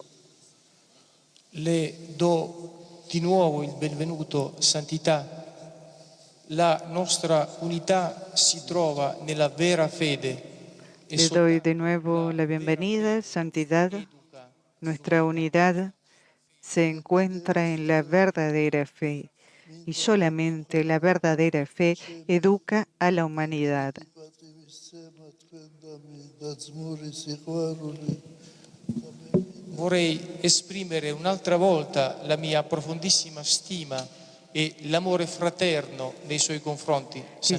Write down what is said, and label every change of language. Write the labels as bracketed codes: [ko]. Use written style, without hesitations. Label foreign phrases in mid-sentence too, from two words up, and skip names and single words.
[it] Le do di nuovo il benvenuto, Santità. La nostra unità si trova nella vera fede e [es] Le doy de nuevo la bienvenida, santidad. educa Nuestra unidad se encuentra en la verdadera fe y solamente la verdadera fe educa a la humanidad. [ka] პატივისცემა თქვენდამი და ძმური სიყვარული [it] Vorrei esprimere un'altra volta la mia profondissima stima e l'amore fraterno nei suoi confronti. Santità.